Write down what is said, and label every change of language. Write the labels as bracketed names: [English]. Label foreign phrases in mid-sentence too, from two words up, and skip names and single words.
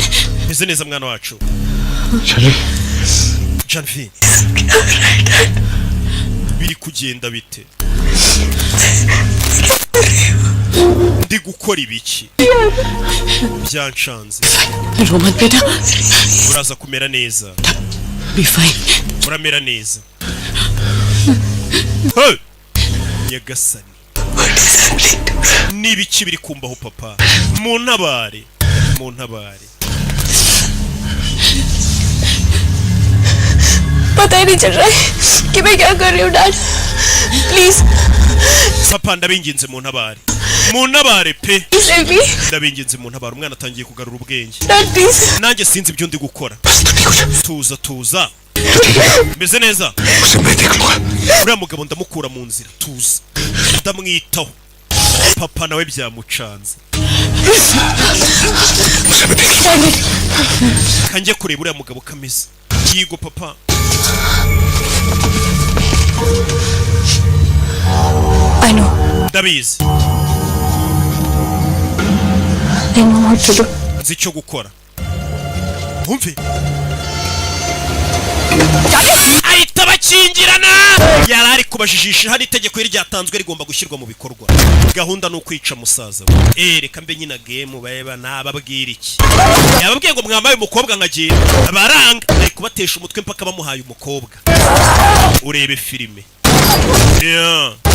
[Kinyarwanda] meze neza mwana wacu Janvi biri kugenda bite ndi gukora ibiki byanshanze [Hindi] Roman beta. [Kinyarwanda] uraza kumera neza [English] Be fine. [Kinyarwanda] uramera neza nyagasani n'ibiki biri kumbaho papa mu ntabare [Hindi] पता ही नहीं चल रहा है कि मैं क्या कर रही हूँ [English] dad please [Kinyarwanda] papa ndabinginze mu ntabare pe [English] save me [Kinyarwanda] ndabinginze mu ntabare umwana atangiye kugarura ubwenge [English] dad please [Kinyarwanda] nanjye sinzi ibyo ndi gukora tuza meze neza uriya mugabo ndamukura mu nzira tuza ndamwitaho papa nawe byamucanze kanjye kureba uriya mugabo kameze yigo papa [English] I know [Kinyarwanda] ndabizi [English] I know what to do [Kinyarwanda] nzi icyo gukora umve ahita bakingirana yari ari kubajijisha hari itegeko ryatanzwe rigomba gushyirwa mu bikorwa gahunda ni ukwica musaza we reka mbe nyina game bayeba nababwira iki yababwiye ngo mwambaye umukobwa nkagenda baranga ari kubatesha umutwe mpaka bamuhaye umukobwa urebe filime yeah.